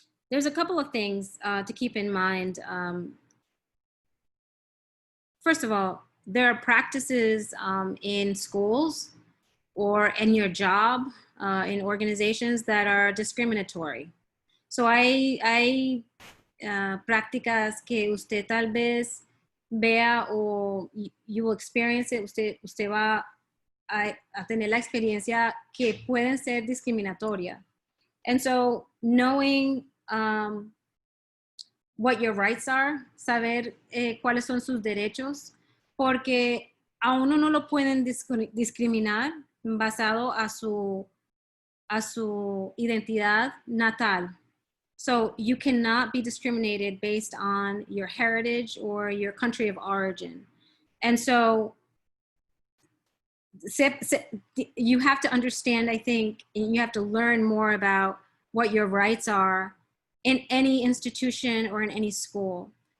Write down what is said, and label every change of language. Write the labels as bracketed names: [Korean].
[English] There's a couple of things to keep in mind. First of all, there are practices in schools or in your job, in organizations that are discriminatory. [Spanish] So hay prácticas que usted tal vez vea o [English] you will experience it, [Spanish] usted va a tener la experiencia que pueden ser discriminatoria. [English] And so knowing what your rights are, [Spanish] saber cuáles son sus derechos, porque a uno no lo pueden discriminar basado a su identidad natal. [English] So you cannot be discriminated based on your heritage or your country of origin. And so you have to understand, I think, and you have to learn more about what your rights are in any institution or in any school.